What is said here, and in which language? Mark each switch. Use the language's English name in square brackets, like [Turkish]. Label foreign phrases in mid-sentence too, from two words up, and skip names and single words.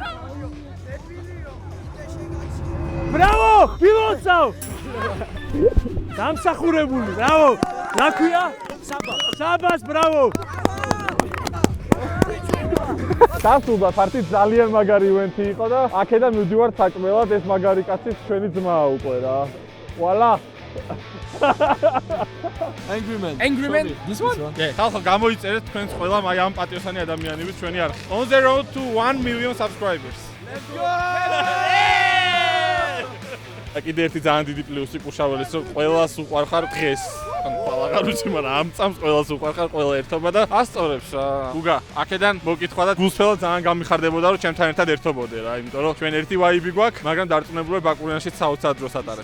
[Georgian] ბრავო! პილოტსავ! დამსახურებული, ბრავო! რა ქვია? საბას, ბრავო! დასრულდა პარტი ძალიან მაგარი ივენთი იყო და აქედან მივდივარ საჭმელად, ეს მაგარი კაცი ჩვენი ძმაა უკვე რა. Voila! [English] Angry Man? This one? [Georgian] ხალხო გამოიწერეთ თქვენს ყველა აი ამ პატიოსანი ადამიანები ჩვენი არხი. [English] On the road to 1 million subscribers. Let's go! [Georgian] კიდე ერთი ძალიან დიდი პლუსი კურშაველის, რომ ყველას უყვარხარ დღეს. ან ყველაღარ ვიცი, მაგრამ ამ წამს ყველას უყვარხარ, ყველა ერთობა და ასწორებს რა. გუგა, აქედან მოკითხვა და გულსფელად ძალიან გამიხარდებოდა, რომ ჩემთან ერთად ერთობოდე რა, იმიტომ რომ ჩვენ ერთი ვაიბი გვაქვს, მაგრამ დარწმუნებული ბაკურიანშიც საოცარ დროს ატარებ.